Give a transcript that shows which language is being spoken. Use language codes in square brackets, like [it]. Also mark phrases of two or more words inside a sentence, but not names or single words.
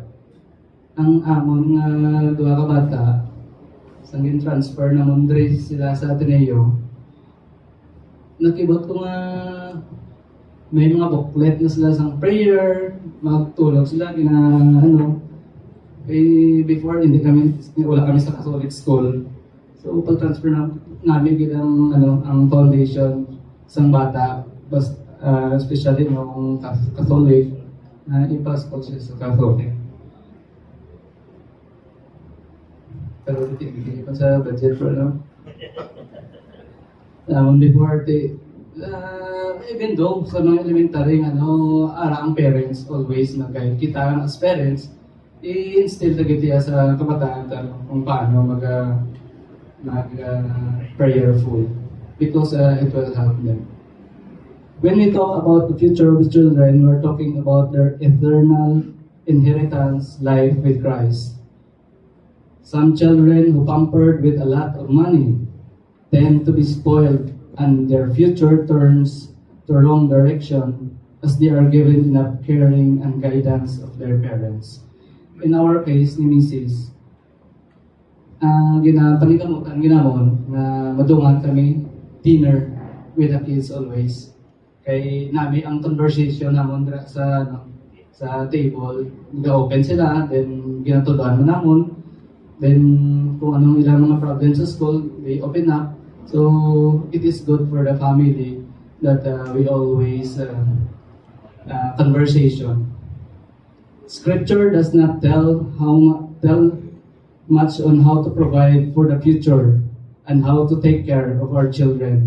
[hil] Ang amon nga duha ka bata, sang transfer na Mondre sila sa Ateneo, nakibot ko nga may mga booklet na sila sa prayer, magtulog sila, before wala kami sa [en] Catholic school. [hil] So pag-transfer namin ang foundation sang bata, especially yung Catholic, ipas ko siya sa Catholic. Pero hindi pa sa budget [en] for before even though [hil] sa mga elementary ang parents always nag-guide kita [en] as parents, [hil] i-instill na kita sa kabataan kung paano prayerful [en] because it will help them. When we talk about the future of the children, we're talking about their eternal inheritance life with Christ. Some children who pampered with a lot of money tend to be spoiled and their future turns to wrong direction as they are given enough caring and guidance of their parents. In our case, [hil] ni Mrs., panikamutan ginamon na madungan kami [en] dinner with the kids always. [hil] Kay nami ang conversation namon sa table, nag-open sila, then ginatuloan mo namon, then kung anong ilang mga problems sa school, [en] they open up. So it is good for the family that we always conversation. Scripture does not tell much on how to provide for the future and how to take care of our children.